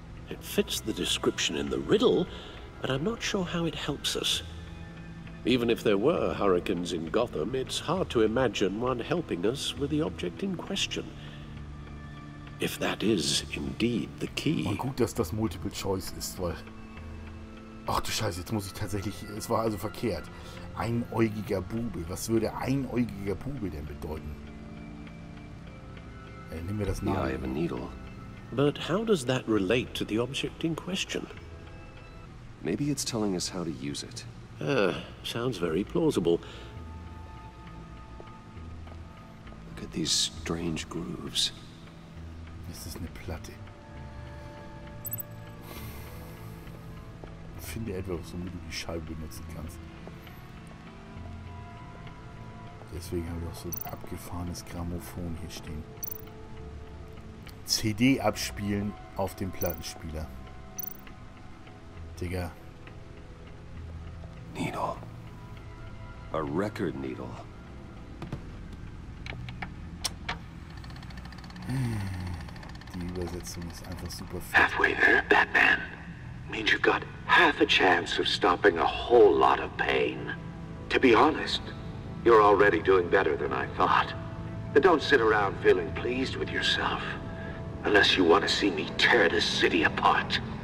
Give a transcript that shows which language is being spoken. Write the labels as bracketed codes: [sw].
[en] It fits the description in the riddle, but I'm not sure how it helps us. Even if there were hurricanes in Gotham, it's hard to imagine one helping us with the object in question. If that is indeed the key. [de] Und gut, dass das Multiple Choice ist, weil... Ach du Scheiße, jetzt muss ich tatsächlich... Es war also verkehrt. Einäugiger Bube. Was würde einäugiger Bube denn bedeuten? Nehmen wir das [en] The eye of a needle. But how does that relate to the object in question? Maybe it's telling us how to use it. Sounds very plausible. Look at these strange grooves. [de] Das ist eine Platte. Finde etwas, womit du die Scheibe benutzen kannst. Deswegen habe ich auch so ein abgefahrenes Grammophon hier stehen. CD abspielen auf dem Plattenspieler. Digga. [en] Needle. A record needle. [de] Die Übersetzung ist einfach super fett. [en] Halfway there, Batman. Means you've got half a chance of stopping a whole lot of pain. To be honest, you're already doing better than I thought. But don't sit around feeling pleased with yourself. Unless you want to see me tear this city apart.